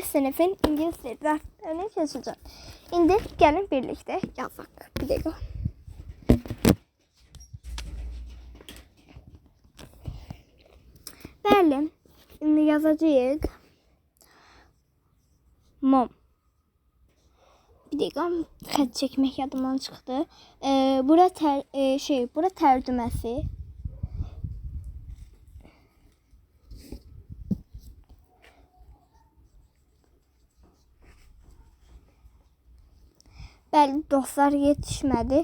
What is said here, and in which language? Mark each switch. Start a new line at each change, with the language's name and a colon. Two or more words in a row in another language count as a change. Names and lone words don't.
Turkish: sınıfın İngiliz dili derslerini çalışacağız. Şimdi gelin birlikte yazak. Bir dakika. Bəli, şimdi yazacağız. Mom. Bir dakika,
Azerbaijani: xət çəkmək yadımdan çıxdı. Bura bura tərcüməsi. Bəli, dostlar, yetişmədi.